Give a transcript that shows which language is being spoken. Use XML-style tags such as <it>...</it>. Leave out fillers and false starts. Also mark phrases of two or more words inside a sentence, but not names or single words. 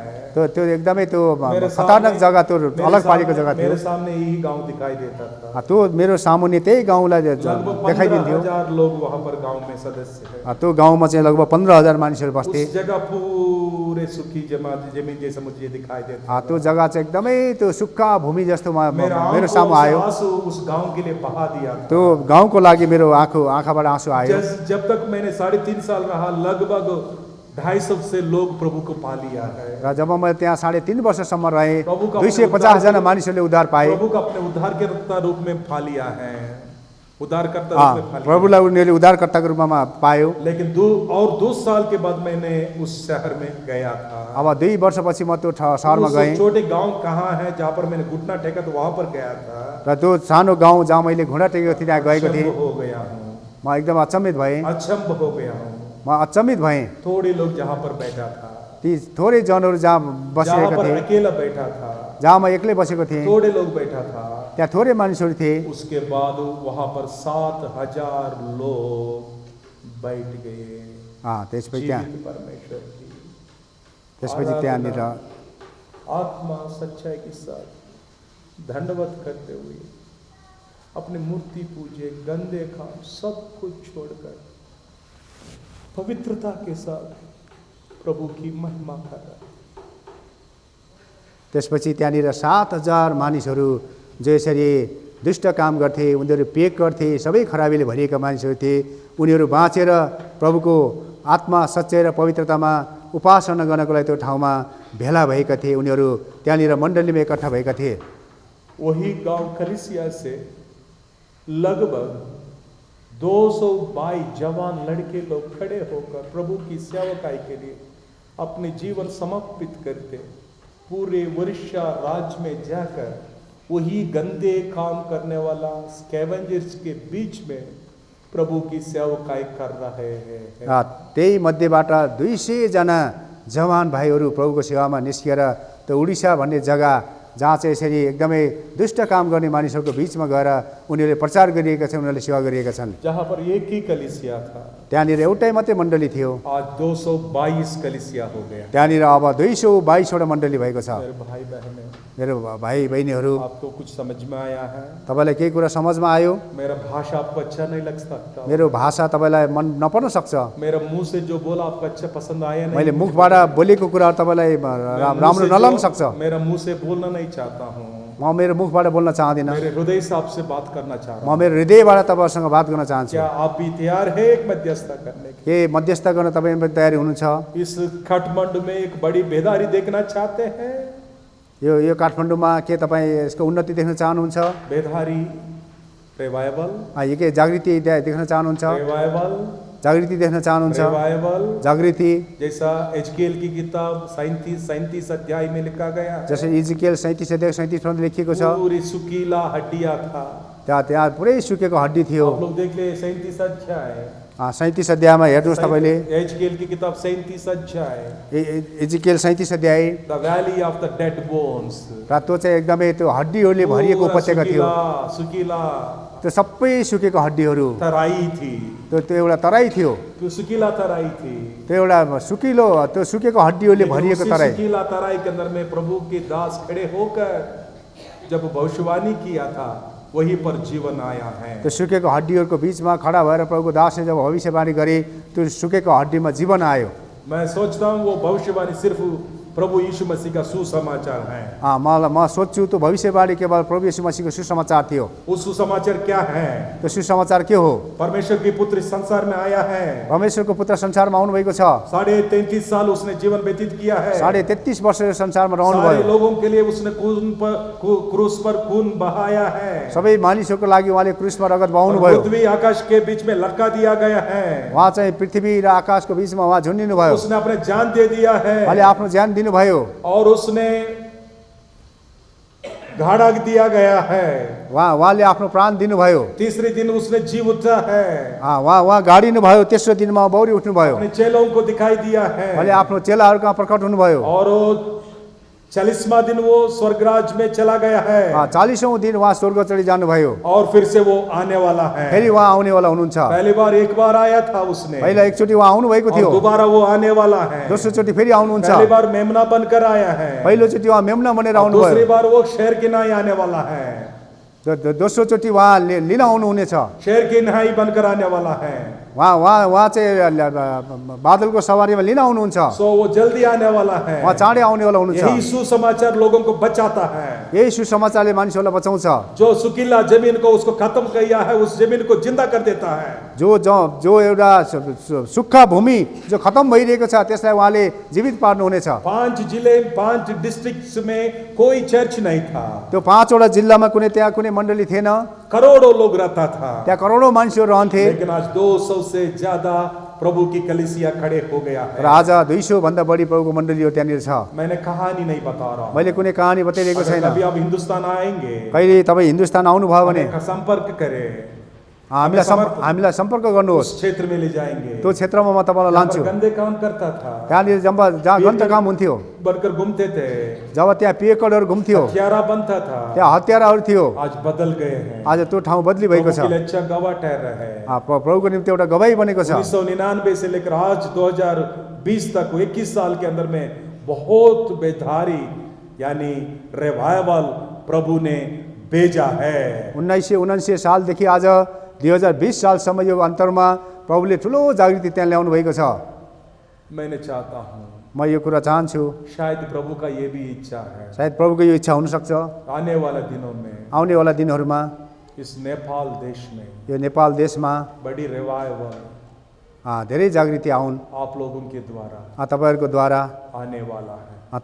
<ne>त्यो एकदमै त्यो</ne> <hi>मेरे खतरनाक सामने-</hi> <ne>जग्गा, त्यो</ne> <hi>मेरे अलग सामने-</hi> <ne>पारेको जग्गा थियो।</ne> <hi>मेरे सामने यही गांव दिखाई देता था।</hi> <ne>त्यो मेरो सामुन्ने त्यही गाउँलाई लगभग देखाइदिन्थ्यो।</ne> <hi>15,000 लोग वहाँ पर गांव में सदस्य है।</hi> <ne>त्यो गाउँमा चाहिँ लगभग 15,000 मानिसहरू बस्थे।</ne> <hi>उस जगह पूरे सुखी जमीन जैसा मुझे दिखाई देता।</hi> <ne>त्यो जग्गा चाहिँ एकदमै त्यो सुक्खा भूमि जस्तो</ne> <hi>मेरा</hi> <ne>मेरो सामु आयो।</ne> <hi>आंसू उस गांव के लिए बहा दिया था।</hi> <ne>त्यो गाउँको लागि मेरो आँखाबाट आँसु आयो।</ne> <hi>जब तक मैंने 3.5 साल रहा, लगभग 250 से लोग प्रभु को पा लिया है।</hi> <ne>र जब म त्यहाँ 3.5 वर्षसम्म रहेँ,</ne> <hi>प्रभु का</hi> <ne>250 जना मानिसहरूले उद्धार पाए।</ne> <hi>प्रभु का अपने उद्धारकर्ता रूप में पा लिया है, उद्धारकर्ता रूप में पा लिया।</hi> <ne>प्रभुलाई उनीहरूले उद्धारकर्ताको रूपमा पायो।</ne> <hi>लेकिन 2 साल के बाद मैंने उस शहर में गया था।</hi> <ne>अब 2 वर्षपछि म त्यो सहरमा गएँ</ne> <hi>उस छोटे गांव कहाँ है जहाँ पर मैंने घुटना टेका, तो वहां पर गया था।</hi> <ne>र त्यो सानो गाउँ जहाँ मैले घुँडा टेकेको थिएँ त्यहाँ गएको थिएँ।</ne> <hi>अचंभ हो गया हूँ,</hi> <ne>म एकदम अचम्मित भएँ।</ne> <hi>अचंभ हो गया हूँ।</hi> <ne>म अचम्मित भएँ।</ne> <hi>थोड़े लोग जहाँ पर बैठा था,</hi> <ne>ती थोरै जनहरू जहाँ जहाँ बसिरहेका</ne> <hi>पर</hi> <ne>थिए,</ne> <hi>अकेला बैठा था,</hi> <ne>जहाँ म एक्लै बसेको थिएँ,</ne> <hi>थोड़े लोग बैठा था।</hi> <ne>त्यहाँ थोरै मानिसहरू थिए।</ne> <hi>उसके बाद वहां पर 7,000 लोग बैठ गए।</hi> <ne>त्यसपछि</ne> <hi>जीवित परमेश्वर की</hi> <ne>त्यहाँनिर</ne> <hi>आत्मा सच्चाई के साथ धन्यवाद करते हुए अपनी मूर्ति पूजे, गंदे काम सब कुछ छोड़कर पवित्रता के साथ प्रभु की महिमा कर रहा है।</hi> <ne>त्यसपछि त्यहाँनिर 7,000 मानिसहरू जो यसरी दुष्ट काम गर्थे, उनीहरू पेक गर्थे, सबै खराबीले भरिएका मानिसहरू थिए। उनीहरू बाँचेर प्रभुको आत्मा, सच्चाइ र पवित्रतामा उपासना गर्नको लागि त्यो ठाउँमा भेला भएका थिए। उनीहरू त्यहाँनिर मण्डलीमा एकट्ठा भएका थिए।</ne> <hi>वही गांव कलिसिया से लगभग 222 जवान लड़के लोग खड़े होकर प्रभु की सेवकाई के लिए अपने जीवन समर्पित करते, पूरे उड़ीसा राज्य में जाकर वही गंदे काम करने वाला स्कैवेंजर्स के बीच में प्रभु की सेवकाई कर रहे हैं।</hi> <ne>त्यही मध्येबाट 200 जना जवान भाइहरू प्रभुको सेवामा निस्किएर त्यो उडिसा भन्ने जग्गा जहाँ चाहिँ यसरी एकदमै दुष्ट काम गर्ने मानिसहरूको बिचमा गएर उनीहरूले प्रचार गरिएका छन्, उनीहरूले सेवा गरिएका छन्।</ne> <hi>जहाँ पर एक ही कलिसिया था,</hi> <ne>त्यहाँनिर एउटै मात्रै मण्डली थियो,</ne> <hi>आज 222 कलिसिया हो गया।</hi> <ne>त्यहाँनिर अब 222 वटा मण्डली भएको छ।</ne> <hi>मेरे भाई बहने,</hi> <ne>मेरो भाइ बहिनीहरू,</ne> <hi>आपको कुछ समझ में आया है?</hi> <ne>तपाईँलाई केही कुरा समझमा आयो?</ne> <hi>मेरा भाषा आपको अच्छा नहीं लग सकता,</hi> <ne>मेरो भाषा तपाईँलाई मन नपर्न सक्छ।</ne> <hi>मेरा मुंह से जो बोला आपको अच्छा पसंद आया नहीं,</hi> <ne>मैले मुखबाट बोलेको कुरा तपाईँलाई राम्रो नलाग्न सक्छ।</ne> <hi>मेरा मुंह से बोलना नहीं चाहता हूँ,</hi> <ne>म मेरो मुखबाट बोल्न चाहदिनँ।</ne> <hi>मेरे हृदय से आपसे बात करना चाह रहा</hi> <ne>म</ne> <hi>हूँ।</hi> <ne>मेरो हृदयबाट तपाईँहरूसँग बात गर्न चाहन्छु।</ne> <hi>क्या आप भी तैयार है एक मध्यस्थता करने की?</hi> <ne>के मध्यस्थता गर्न तपाईँ पनि तयारी हुनुहुन्छ?</ne> <hi>इस काठमांडू में एक बड़ी बेदारी देखना चाहते हैं?</hi> <ne>यो काठमाडौँमा के तपाईँ यसको उन्नति देख्न चाहनुहुन्छ?</ne> <hi>बेदारी, रिवाइवल,</hi> <ne>यो के जागृति देख्न चाहनुहुन्छ?</ne> <hi>रिवाइवल,</hi> <ne>जागृति देख्न चाहनुहुन्छ?</ne> <hi>रिवाइवल,</hi> <ne>जागृति</ne> <hi>जैसा एजकेल की किताब 37 अध्याय में लिखा गया,</hi> <ne>जसरी इजिकेल 37 अध्याय 37 पद लेखिएको छ।</ne> <hi>पूरी सुकीला हड्डियां था।</hi> <ne>त्यहाँ पुरै सुकेको हड्डी थियो।</ne> <hi>आप लोग देख ले 37 अध्याय,</hi> <ne>37 अध्यायमा हेर्नुहोस् तपाईँले,</ne> <hi>एजकेल की किताब 37 अध्याय,</hi> <ne>इजिकेल 37 अध्याय,</ne> <en>The Valley of the Dead Bones,</en> <ne>र त्यो चाहिँ एकदमै त्यो हड्डीहरूले भरिएको उपत्यका थियो।</ne> <hi>सुकीला</hi> <ne>त्यो सबै सुकेको हड्डीहरू,</ne> <hi>तराई थी,</hi> <ne>त्यो एउटा तराई थियो।</ne> <hi>त्यो सुकीला तराई थी,</hi> <ne>त्यो एउटा सुकिलो, त्यो सुकेको हड्डीहरूले भरिएको</ne> <hi>उसी</hi> <ne>तराई।</ne> <hi>सुकीला तराई के अंदर में प्रभु के दास खड़े होकर जब भविष्यवाणी किया था, वहीं पर जीवन आया है।</hi> <ne>त्यो सुकेको हड्डीहरूको बिचमा खडा भएर प्रभुको दासले जब भविष्यवाणी गरे, त्यो सुकेको हड्डीमा जीवन आयो।</ne> <hi>मैं सोचता हूँ वो भविष्यवाणी सिर्फ प्रभु यीशु मसीह का सुसमाचार है।</hi> <ne>म सोध्छु त्यो भविष्यवाणी केवल प्रभु यीशु मसीहको सुसमाचार थियो।</ne> <hi>वो सुसमाचार क्या है?</hi> <ne>त्यो सुसमाचार के हो?</ne> <hi>परमेश्वर की पुत्र संसार में आया है,</hi> <ne>परमेश्वरको पुत्र संसारमा आउनुभएको छ।</ne> <hi>33.5 साल उसने जीवन व्यतीत किया है।</hi> <ne>33.5 वर्ष संसारमा</ne> <hi>सारे</hi> <ne>रहनुभयो।</ne> <hi>लोगों के लिए उसने क्रूस पर खून बहाया है।</hi> <ne>सबै मानिसहरूको लागि उहाँले क्रुसमा रगत</ne> <hi>और</hi> <ne>बहाउनुभयो।</ne> <hi>पृथ्वी आकाश के बीच में लटका दिया गया है।</hi> <ne>उहाँ चाहिँ पृथ्वी र आकाशको बिचमा उहाँ झुन्डिनु भयो।</ne> <hi>उसने अपने जान दे दिया है</hi> <ne>उहाँले आफ्नो ज्यान दिनुभयो।</ne> <hi>और उसने घाड़ा दिया गया है,</hi> <ne>उहाँले आफ्नो प्राण दिनुभयो।</ne> <hi>तीसरे दिन उसने जी उठा है,</hi> <ne>उहाँ गाडिनुभयो। तेस्रो दिनमा बौरी उठ्नुभयो।</ne> <hi>अपने चेलों को दिखाई दिया है,</hi> <ne>उहाँले आफ्नो चेलाहरू कहाँ प्रकट हुनुभयो।</ne> <hi>और वो 40वां दिन वो स्वर्गराज में चला गया है,</hi> <ne>40औं दिन उहाँ स्वर्ग चढी जानुभयो।</ne> <hi>और फिर से वो आने वाला है।</hi> <ne>फेरि उहाँ आउनेवाला हुनुहुन्छ।</ne> <hi>पहली बार एक बार आया था उसने,</hi> <ne>पहिला एकचोटि उहाँ आउनुभएको</ne> <hi>और</hi> <ne>थियो।</ne> <hi>दोबारा वो आने वाला है।</hi> <ne>दोस्रोचोटि फेरि आउनुहुन्छ।</ne> <hi>पहली बार मेमना बनकर आया है,</hi> <ne>पहिलोचोटि उहाँ मेम्ना बनेर</ne> <hi>और दूसरी</hi> <ne>आउनुभयो।</ne> <hi>बार वो शेर की नाई आने वाला है,</hi> <ne>दोस्रोचोटि उहाँ लिन आउनुहुनेछ।</ne> <hi>शेर की नाई बनकर आने वाला है।</hi> <ne>उहाँ चाहिँ बादलको सवारीमा लिन आउनुहुन्छ।</ne> <hi>सो वो जल्दी आने वाला है।</hi> <ne>उहाँ चाँडै आउनेवाला</ne> <hi>यही</hi> <ne>हुनुहुन्छ।</ne> <hi>सुसमाचार लोगों को बचाता है।</hi> <ne>यही सुसमाचारले मानिसहरूलाई बचाउँछ।</ne> <hi>जो सुकीला जमीन को उसको खत्म किया है, उस जमीन को जिंदा कर देता है।</hi> <ne>जो एउटा सुक्खा भूमि जो खतम भइरहेको छ त्यसलाई उहाँले जीवित पार्नुहुनेछ।</ne> <hi>5 जिले 5 डिस्ट्रिक्ट्स में कोई चर्च नहीं था,</hi> <ne>त्यो 5वटा जिल्लामा त्यहाँ कुनै मण्डली थिएन।</ne> <hi>करोड़ों लोग रहता था,</hi> <ne>त्यहाँ करोडौँ मानिसहरू रहन्थे।</ne> <hi>लेकिन आज 200 से ज्यादा प्रभु की कलीसिया खड़े हो गया</hi> <ne>र</ne> <hi>है।</hi> <ne>आज 200 भन्दा बढी प्रभुको मण्डलीहरू त्यहाँनिर छ।</ne> <hi>मैंने कहानी नहीं बता रहा हूं।</hi> <ne>मैले कुनै कहानी बताइरहेको</ne> <hi>अगर</hi> <ne>छैन।</ne> <hi>कभी आप हिंदुस्तान आएंगे,</hi> <ne>कहिले तपाईँ हिन्दुस्तान आउनुभयो भने</ne> <hi>हमें संपर्क करें,</hi> <ne>हामीलाई सम्पर्क गर्नुहोस्।</ne> <hi>उस क्षेत्र में ले जाएंगे।</hi> <ne>त्यो क्षेत्रमा म तपाईँलाई</ne> <hi>जहाँ</hi> <ne>लान्छु।</ne> <hi>पर गंदे काम करता था,</hi> <ne>त्यहाँनिर जहाँ गन्त काम हुन्थ्यो,</ne> <hi>बनकर घूमते थे,</hi> <ne>जब त्यहाँ पिएकडहरू घुम्थ्यो,</ne> <hi>हत्यारा बनता था,</hi> <ne>त्यहाँ हत्याराहरू थियो।</ne> <hi>आज बदल गए हैं।</hi> <ne>आज त्यो ठाउँ बदली भएको छ।</ne> <hi>प्रभु के लिए अच्छा गवाह ठहर रहा है।</hi> <ne>प्रभुको निम्ति एउटा गवाही बनेको छ।</ne> <hi>1999 से लेकर आज 2020 तक 21 साल के अंदर में बहुत बेधारी यानी रिवाइवल प्रभु ने भेजा है।</hi> <ne>1979 सालदेखि आज 2020 सालसम्म यो अन्तरमा प्रभुले ठुलो जागृति त्यहाँ ल्याउनु भएको छ।</ne> <hi>मैंने चाहता हूँ,</hi> <ne>म यो कुरा चाहन्छु,</ne> <hi>शायद प्रभु का ये भी इच्छा है,</hi> <ne>सायद प्रभुको यो इच्छा हुनसक्छ</ne> <hi>आने वाला दिनों में</hi> <ne>आउनेवाला दिनहरूमा</ne> <hi>इस नेपाल देश में</hi> <ne>यो नेपाल देशमा</ne> <hi>बड़ी रिवाइवल</hi> <ne>धेरै जागृति आउन्।</ne> <hi>आप लोगों के द्वारा</hi> <ne>तपाईँहरूको द्वारा</ne> <hi>आने वाला है।</hi>